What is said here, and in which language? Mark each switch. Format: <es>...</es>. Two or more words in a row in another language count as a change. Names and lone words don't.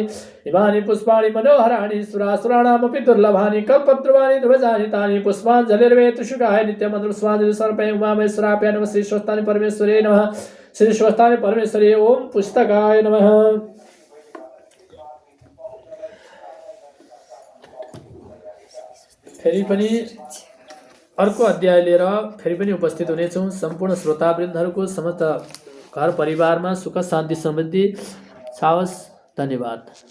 <sa>इमानि पुष्पाणि मनोहराणि सुरासुराणामपि दुर्लभानि कल्पद्रुवाणि ध्वजानि तानि पुष्पाञ्जलिर्वेतुशुकाय नित्यमन्त्रं पुष्पाञ्जलि समर्पयामि। उमामहेश्वराभ्यां नमः। श्री स्वस्तानि परमेश्वरे नमः। श्री स्वस्तानि परमेश्वरे ओम पुस्तकाय नमः।</sa> <ne>फेरि पनि अर्को अध्याय लिएर फेरि पनि उपस्थित हुनेछौँ। सम्पूर्ण श्रोतावृन्दहरूको समस्त घर परिवारमा सुख शान्ति समृद्धि छाओस्। धन्यवाद।</ne>